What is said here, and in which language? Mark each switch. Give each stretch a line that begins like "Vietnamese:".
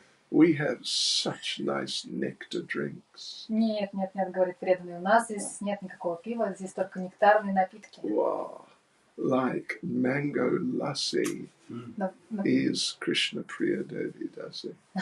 English: We have such nice nectar drinks.
Russian: Нет, говорит преданный, у нас здесь нет никакого пива, здесь только нектарные напитки.
English: Wow, like mango lassi is Krishna Priya Devi Dasi.